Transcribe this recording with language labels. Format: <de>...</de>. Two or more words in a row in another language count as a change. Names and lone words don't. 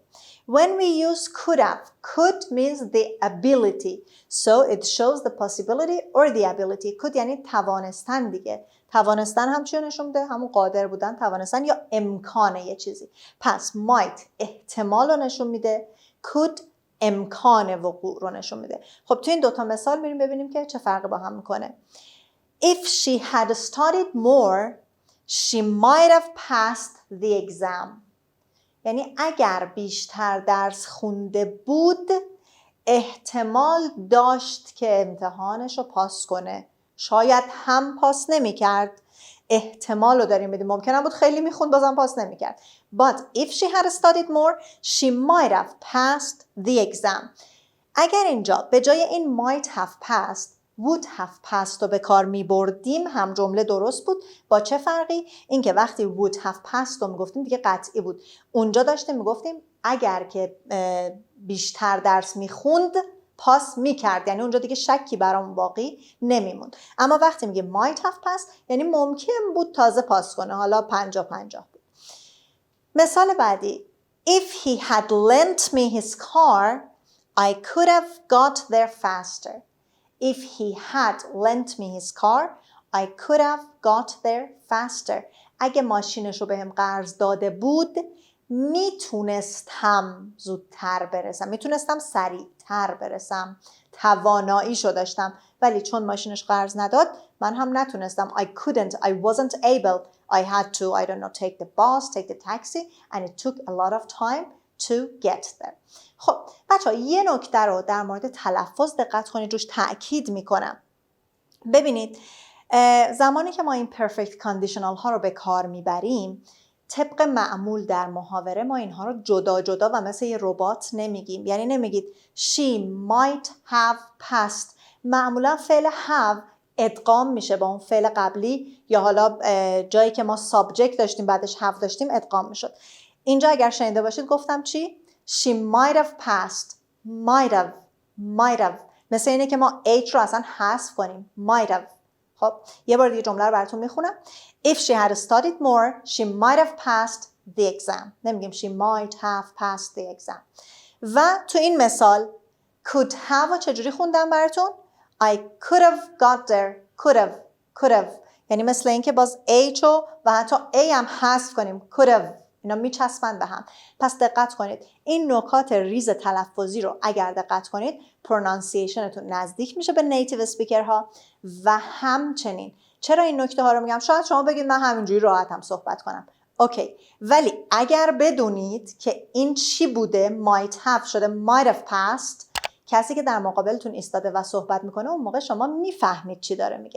<en>When we use could have, could means the ability. So it shows the possibility or the ability.</en> <fa>could یعنی توانستن دیگه. توانستن هم چی نشون میده؟ همون قادر بودن، توانستن یا امکان یه چیزی. پس might احتمال رو نشون میده. could امکان وقوع رو نشون میده. خب تو این دوتا مثال میریم ببینیم که چه فرقی با هم میکنه.</fa> <en>If she had studied more, she might have passed the exam.</en> <fa>یعنی اگر بیشتر درس خونده بود احتمال داشت که امتحانش رو پاس کنه. شاید هم پاس نمی کرد. احتمال رو داریم بدیم. ممکنه بود خیلی میخوند بازم پاس نمی کرد.</fa> <en>But if she had studied more, she might have passed the exam.</en> <fa>اگر اینجا به جای این</fa> <en>might have passed would have passed</en> <fa>رو به کار می بردیم هم جمله درست بود. با چه فرقی؟ این که وقتی</fa> <en>would have passed</en> <fa>رو می گفتیم دیگه قطعی بود. اونجا داشتیم می گفتیم اگر که بیشتر درس می خوند پاس می کرد، یعنی اونجا دیگه شکی برام باقی نمیموند. اما وقتی میگه</fa> <en>might have passed</en> <fa>یعنی ممکن بود تازه پاس کنه، حالا 50-50 بود. مثال بعدی</fa> <en>If he had lent me his car I could have got there faster. If he had lent me his car I could have got there faster.</en> <fa>اگه ماشینش رو بهم قرض داده بود میتونستم زودتر برسم، میتونستم سریعتر برسم، تواناییشو داشتم، ولی چون ماشینش قرض نداد من هم نتونستم.</fa> <en>I couldn't, I wasn't able. I had to, I don't know, take the bus, take the taxi and it took a lot of time to get there.</en> <fa>خب بچه ها یه نکته رو در مورد تلفظ دقت کنید، روش تأکید میکنم. ببینید زمانی که ما این</fa> <en>perfect conditional</en> <fa>ها رو به کار میبریم طبق معمول در محاوره ما اینها رو جدا جدا و مثل یه ربات نمیگیم. یعنی نمیگید</fa> <en>she might have passed.</en> <fa>معمولا فعل have ادغام میشه با اون فعل قبلی، یا حالا جایی که ما subject داشتیم بعدش have داشتیم ادغام میشد. اینجا اگر شنیده باشید گفتم چی؟</fa> <en>she might have passed. might have</en> <fa>مثل اینه که ما h رو اصلا حذف کنیم.</fa> <en>might have.</en> <fa>خب یه بار دیگه جمله رو براتون میخونم.</fa> <en>If she had studied more, she might have passed the exam.</en> <fa>نمیگیم</fa> <en>she might have passed the exam.</en> <fa>و تو این مثال</fa> <en>could have</en> <fa>رو چجوری خوندم براتون؟</fa> <en>I could have got there. could have.</en> <fa>یعنی مثل این که باز h و حتی a هم حذف کنیم.</fa> <en>could have.</en> <fa>اینا میچسبن به هم. پس دقت کنید. این نکات ریز تلفظی رو اگر دقت کنید پرونانسیشنتون نزدیک میشه به</fa> <en>native speaker</en> <fa>ها. و همچنین چرا این نکته ها رو میگم؟ شاید شما بگید من همینجوری راحتم صحبت کنم. اوکی، ولی اگر بدونید که این چی بوده</fa> <en>might have</en> <fa>شده</fa> <en>might have passed،</en> <fa>کسی که در مقابلتون ایستاده و صحبت میکنه اون موقع شما میفهمید چی داره میگه.</fa>